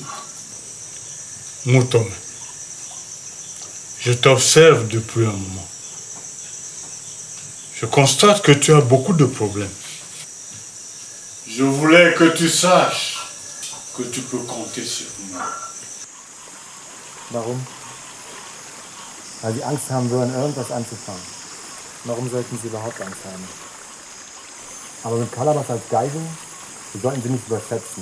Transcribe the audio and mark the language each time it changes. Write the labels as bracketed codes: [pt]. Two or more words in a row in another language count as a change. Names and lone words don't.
[fr] Mouton, je t'observe depuis un moment. Je constate que tu as beaucoup de problèmes. Je voulais que tu saches que tu peux compter sur moi. [de] Warum? Weil sie Angst haben würden, irgendwas anzufangen. Warum sollten sie überhaupt Angst haben? Aber mit Kalabas als Geisel, wir sollten sie nicht überschätzen.